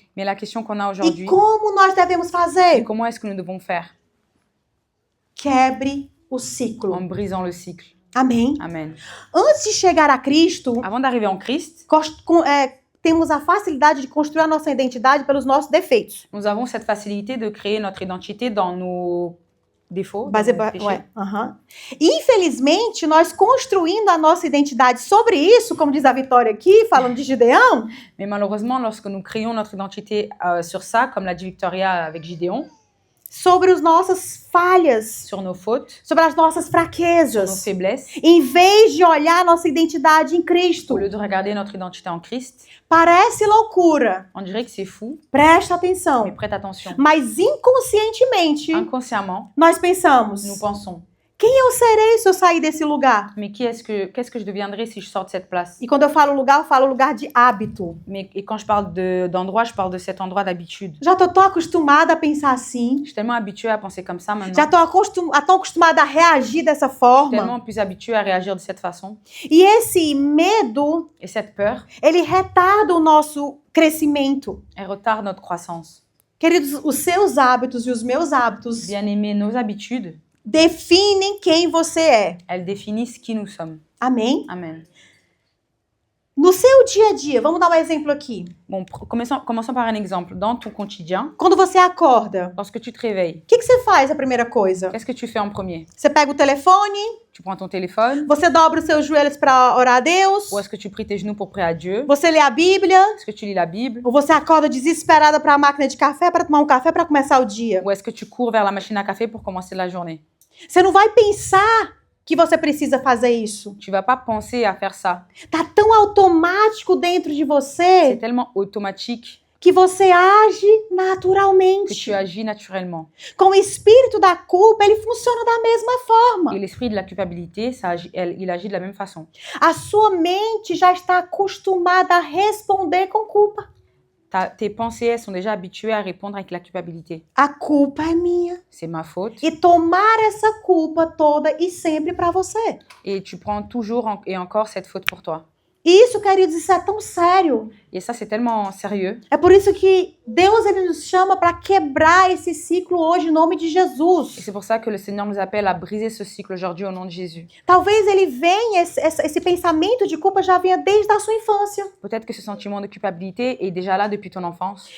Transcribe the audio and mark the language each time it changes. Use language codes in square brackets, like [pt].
[fr] Mais la question qu'on a [pt] e [fr] aujourd'hui, [pt] como nós devemos [fr] c'est [pt] fazer? [fr] comment est-ce que nous devons faire [pt] Quebre o ciclo. [fr] en brisant le cycle. [pt] Amém? [fr] Amen. [pt] Antes de chegar a Cristo, [fr] Avant d'arriver en Christ, [pt] temos a facilidade de construir a nossa identidade pelos nossos defeitos. [fr] nous avons cette facilité de créer notre identité dans nos défauts, dans [pt] Base, [fr] nos péchés. ué, aham. [pt] Infelizmente, nós construindo a nossa identidade sobre isso, como diz a Vitória aqui, falando de Gideão, [fr] Mais malheureusement, lorsque nous créons notre identité sur ça, comme l'a dit Victoria avec Gideon, [pt] sobre as nossas falhas, [fr] sur nos fautes, [pt] sobre as nossas [fr] sur nos [pt] fraquezas, [fr] faiblesses, [pt] em vez de olhar a nossa identidade em Cristo. [fr] au lieu de regarder notre identité en Christ, [pt] Parece loucura, [fr] on dirait que c'est fou, [pt] presta [fr] mais [pt] atenção. [fr] prête attention. [pt] Mas inconscientemente, [fr] Inconsciemment, [pt] nós pensamos: [fr] nous pensons, [pt] quem eu serei se eu sair desse lugar? [fr] mais qu'est-ce que je deviendrai si je sors de cette place? [pt] E quando eu falo lugar de hábito. [fr] Et quand je parle d'endroit, je parle de cet endroit d'habitude. [pt] Já tô tão acostumada a pensar assim. [fr] Je suis tellement habituée à penser comme ça maintenant. [pt] Já tô tão acostumada a reagir dessa [fr] Je suis [pt] forma. [fr] tellement plus habituée à réagir de cette façon. [pt] E esse medo, [fr] Et cette peur, [pt] ele retarda o nosso crescimento. [fr] elle retarde notre croissance. [pt] Queridos, os seus hábitos e os meus hábitos [fr] Bien aimé, nos habitudes, [pt] definem quem você é. [fr] elles définissent qui nous sommes. [pt] Amém? [fr] Amen. [pt] No seu dia a dia, vamos dar um exemplo aqui. [fr] Bon, commençons par un exemple. Dans ton quotidien, [pt] Quando você acorda, [fr] lorsque tu te réveilles, [pt] o que você faz a primeira coisa? [fr] qu'est-ce que tu fais en premier? [pt] Você pega o telefone, [fr] Tu prends ton téléphone, [pt] você dobra os seus joelhos para orar a Deus, [fr] ou est-ce que tu pries tes genoux pour prier à Dieu? [pt] você lê a Bíblia, [fr] Est-ce que tu lis la Bible? [pt] ou você acorda desesperada para a máquina de café para tomar um café para começar o dia. [fr] Ou est-ce que tu cours vers la machine à café pour commencer la journée? [pt] Você não vai pensar que você precisa fazer isso. [fr] Tu vas pas penser à faire ça. [pt] Tá tão automático dentro de [fr] C'est [pt] você [fr] tellement automatique [pt] que você age [fr] que [pt] naturalmente. [fr] tu agis naturellement. [pt] Com o espírito da culpa, ele funciona da mesma forma. [fr] Et l'esprit de la culpabilité, il agit de la même façon. [pt] A sua mente já está acostumada a responder com culpa. [fr] Tes pensées, elles sont déjà habituées à répondre avec la culpabilité. [pt] A culpa é minha. [fr] C'est ma faute. [pt] E tomar essa culpa toda e sempre para você. [fr] Et tu prends toujours et encore cette faute pour toi. [pt] E isso, queridos, isso é tão sério. [fr] Et ça, c'est tellement sérieux. [pt] É por isso que Deus ele nos chama para quebrar esse ciclo hoje em nome de [fr] Et [pt] Jesus. [fr] c'est pour ça que le Seigneur nous appelle à briser ce cycle aujourd'hui au nom de Jésus. [pt] Talvez ele venha, esse pensamento de culpa já venha desde a sua infância. [fr] Peut-être que ce sentiment de culpabilité est déjà là depuis ton enfance.